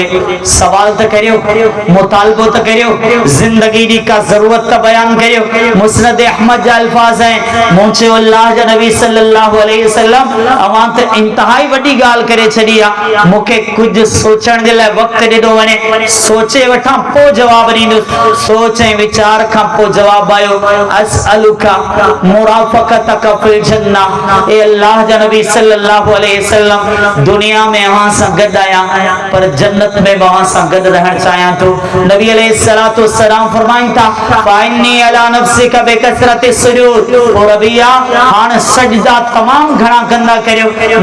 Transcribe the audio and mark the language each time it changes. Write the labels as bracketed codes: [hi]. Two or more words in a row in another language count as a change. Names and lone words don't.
[sd] सवाल त करियो, मुतालबो त करियो, ज़िंदगी जी का ज़रूरत त बयान करियो। मुस्नद अहमद जा अल्फाज़ आहिनि, मूं चयो अल्लाह जा नबी [ar] صلى الله عليه وسلم [sd] अवां त इंतहाई वॾी ॻाल्हि करे छॾी आहे, मूंखे कुझु सोचण जे लाइ वक़्तु वक्त ॾिनो वञे, सोचे वठां पोइ जवाब ॾींदुसि। सोच ऐं वीचार खां पोइ जवाब आयो, [ar] أسألك مرافقتك في الجنة. [sd] ए अल्लाह जा नबी [ar] صلى الله عليه وسلم, [sd] दुनिया में अवां सां गॾु आहियां, पर जन्नत में अवां सां गॾु रहण चाहियां थो। नबी [ar] عليه الصلاة والسلام [sd] फरमाइनि था, [ar] فأعني على نفسك بكثرة السجود. [sd] ओ रबिया, हाणे सजदा तमाम घणा कंदा करियो।